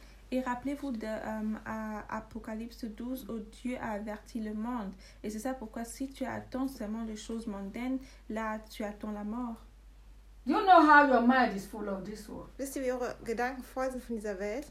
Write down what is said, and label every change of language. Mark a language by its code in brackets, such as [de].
[fr] Et rappelez-vous de à Apocalypse 12 où Dieu a averti le monde. Et c'est ça pourquoi si tu attends seulement les choses mondaines, là tu attends la mort. [en] You know how your mind is full of this world. [de] Wisst ihr, wie eure Gedanken voll sind von dieser Welt?